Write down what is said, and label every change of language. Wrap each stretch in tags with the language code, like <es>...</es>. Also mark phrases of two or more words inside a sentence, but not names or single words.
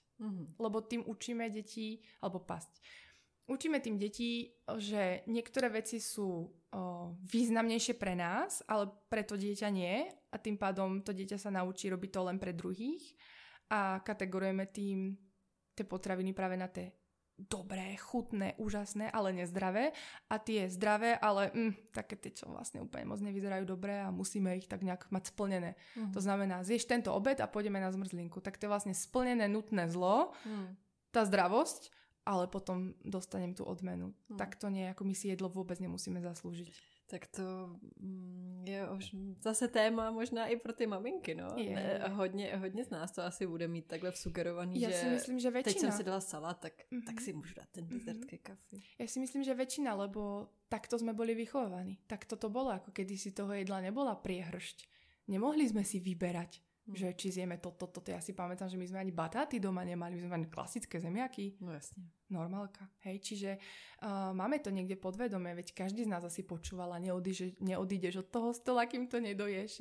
<sk>Lebo tým učíme deti, alebo pasť. Učíme tým detí, že niektoré veci sú významnejšie pre nás, ale pre to dieťa nie a tým pádom to dieťa sa naučí robiť to len pre druhých a kategorujeme tým tie potraviny práve na tie dobré, chutné, úžasné, ale nezdravé a tie zdravé, ale také tie, čo vlastne úplne moc nevyzerajú dobre a musíme ich tak nejak mať splnené. To znamená, zješ tento obed a pôjdeme na zmrzlinku. Tak to je vlastne splnené nutné zlo, tá zdravosť, ale potom dostanem tú odmenu. Tak to nie, ako my si jedlo vôbec nemusíme zaslúžiť.</sk> <cs>Tak to je už zase téma možná i pro ty maminky, no. Hodně z nás to asi bude mít takhle vsugerovaný,</cs> <sk>ja že si myslím, že väčšina.</sk> <cs>Teď jsem si dala salát, tak si můžu dát ten dezert ke kafe.</cs> <sk>Ja si myslím, že väčšina, lebo takto sme boli vychovaní. Takto to bolo, ako kedysi toho jedla nebola priehršť. Nemohli sme si vyberať, že či zjeme toto. Ja si pamätám, že my sme ani batáty doma nemali, my sme mali klasické zemiaky. No jasne. Normálka, hej, čiže máme to niekde podvedome, veď každý z nás asi počúvala, neodídeš od toho stola, kým to nedoješ.</sk>